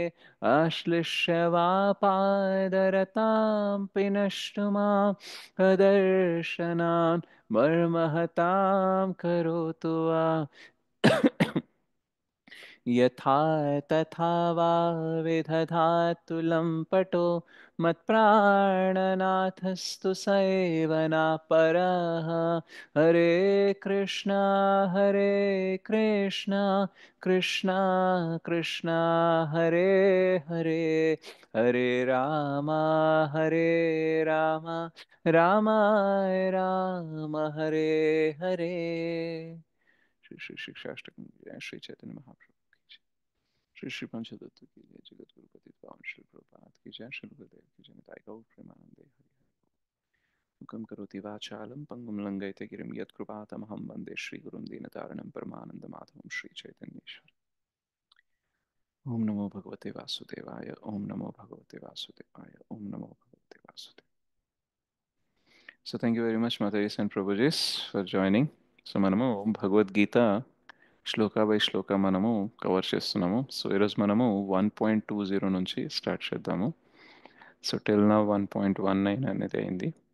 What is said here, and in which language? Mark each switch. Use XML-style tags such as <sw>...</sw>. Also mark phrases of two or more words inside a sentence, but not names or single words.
<sa>आश्लिष्यवापादरतां पिनष्टु माम् अदर्शनान् मर्महतां करोतु वा यथा तथा वा विदधातु लम्पटो मत्प्राणनाथस्तु स एव नापरः हरे कृष्ण कृष्ण कृष्ण हरे हरे हरे हरे राम राम हरे हरे श्री श्री शिक्षाष्टकम</sa> <hi>जय श्री चैतन्य महाप्रभु की जय श्री श्री पंचतत्व की जय जगत गुरु पति पावन श्री प्रभुपाद की जय श्री गुरुदेव की जय</hi> <sa>निताय गौर प्रेमानंदे हरि मुखं करोति वाचालं पंगुं लंघयते गिरिं यत्कृपातमहं वन्दे श्रीगुरुं दीनतारिणं परमानन्दमाधवं श्रीचैतन्येश्वर ओम नमो भगवते वासुदेवाय ओम नमो भगवते वासुदेवाय ओम नमो भगवते वासुदेवाय.</sa> <en>So thank you very much Mataris and Prabhujis for joining.</en> <te>So మనము భగవద్గీత శ్లోక బై శ్లోక మనము కవర్ చేస్తున్నాము. సో ఈరోజు మనము 1.20 నుంచి స్టార్ట్ చేద్దాము. సో టిల్ నా 1.19 అనేది అయింది.</te>